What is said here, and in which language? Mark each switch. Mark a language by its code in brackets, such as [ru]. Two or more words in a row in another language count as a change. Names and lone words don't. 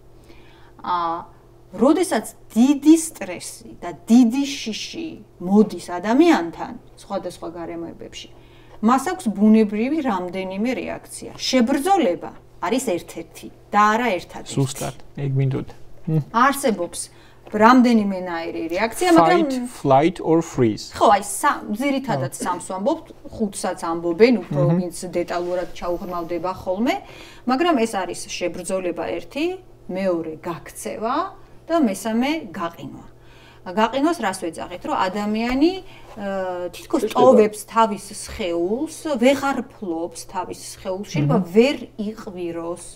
[ka] როდესაც დიდი სტრესი და დიდი შიში მოდის ადამიანთან სხვადასხვა გარემოებებში, მას აქვს ბუნებრივი რამდენიმე რეაქცია. შებრძოლება არის ერთ-ერთი და არა ერთადერთი. ზუსტად, ეგ მინდოდა. არსებობს რამდენიმენაირი რეაქცია, მაგრამ [en] flight or freeze. [ka] ხო, აი ძირითადად სამს ვამბობთ, ხუთსაც ამბობენ, უფრო ვინც დეტალურად ჩაუღრმავდება ხოლმე, მაგრამ ეს არის შებრძოლება ერთი, მეორე გაქცევა და მესამე გაყინვა. გაყინვას რას ვეძახით, რომ ადამიანი თითქოს ტოვებს თავის სხეულს, ვეღარ ფლობს თავის სხეულში, რომ ვერ იყვიროს.